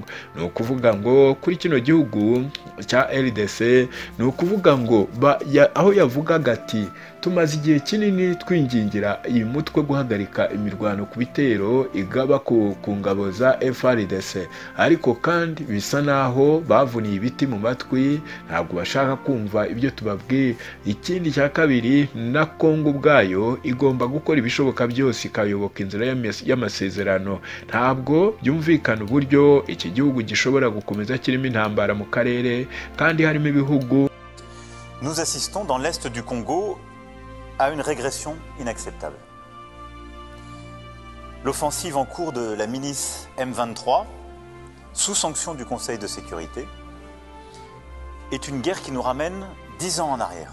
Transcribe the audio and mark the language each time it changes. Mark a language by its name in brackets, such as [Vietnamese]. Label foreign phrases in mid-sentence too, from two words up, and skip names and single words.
[Kinyarwanda] No kuvuga ngo kuri kino gihugu cya RDC, ni ukuvuga ngo aho yavugaga ati tumaze igihe kinini twingingira iyi mutwe guhagarika imirwano ku bitero igaba ku ngabo za FARDC, ariko kandi bisa naho bavuniye ibiti mu matwi, ntabwo bashaka kumva ibyo tubabwiye. Ikindi cya kabiri, na Congo ubwayo igomba gukora ibishoboka byose ikayoboka inzira y'amasezerano. Ntabwo byumvikana uburyo iki gihugu gishobora gukomeza kirimo intambara mu karere kandi harimo ibihugu. [French] Nous assistons dans l'est du Congo à une régression inacceptable. L'offensive en cours de la milice M23, sous sanction du Conseil de sécurité, est une guerre qui nous ramène 10 ans en arrière.